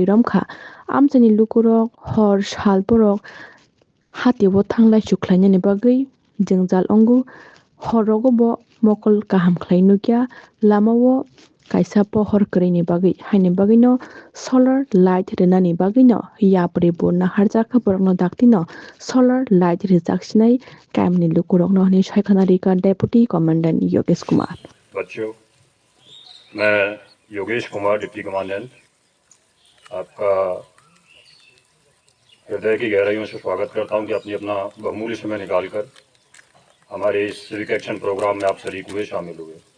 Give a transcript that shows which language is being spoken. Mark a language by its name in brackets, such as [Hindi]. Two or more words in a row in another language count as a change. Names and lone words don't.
[Kok Borok] romkha amchaini lukurok hor sal borok hatibo thanglai chuklainani bagui jingjal ongo horogo bo mokol kaham khlai nukya lamao kaisa pohor kwraini bagui haini bagui [English] solar light [Kok Borok] renani bagui yapri bo naharjak borokno daktino [English] solar light [Kok Borok] rejaksinai kaimni lukurokno hini soikhanarika [English] Deputy Commandant [Kok Borok] Yogesh Kumar। [Hindi] बच्चों, मैं योगेश कुमार [English] Deputy Commandant [Hindi] आपका हृदय की गहराइयों से स्वागत करता हूं कि अपनी अपना बहुमूल्य समय निकालकर हमारे इस [English] civic action program [Hindi] में आप शरीक हुए, शामिल हुए।